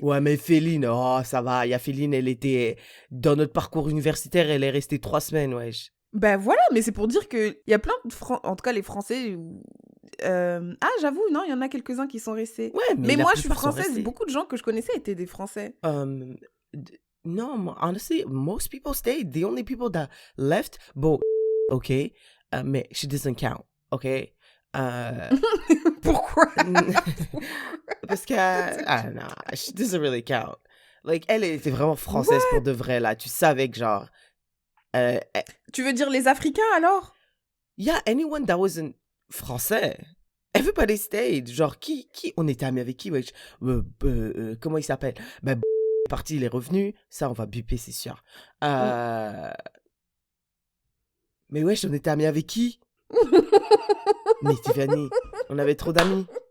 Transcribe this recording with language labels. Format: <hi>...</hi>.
<fr>ouais, mais Féline, oh, ça va. Il y a Féline, elle était dans notre parcours universitaire, elle est restée 3 semaines, wesh. Ben voilà, mais c'est pour dire qu'il y a plein de en tout cas les Français. Ah, j'avoue, non, il y en a quelques-uns qui sont restés. Ouais, mais moi, je suis française. Beaucoup de gens que je connaissais étaient des Français.</fr> <en>No, honestly, most people stayed. The only people that left, bon, okay, mais she doesn't count, okay?</en> <fr>Pourquoi? Parce que,</fr> <en>I don't know, she doesn't really count.</en> <fr>Like, elle était vraiment française pour de vrai, là. Tu savais que, genre... Tu veux dire les Africains, alors?</fr> <en>Yeah, anyone that wasn't français. Everybody stayed.</en> <fr>Genre, qui on était amis avec qui, wesh? Comment il s'appelle? Ben, parti, il est revenu. Ça, on va biper, c'est sûr. Mais wesh, on était amis avec qui? Mais Tiffany, on avait trop d'amis.</fr>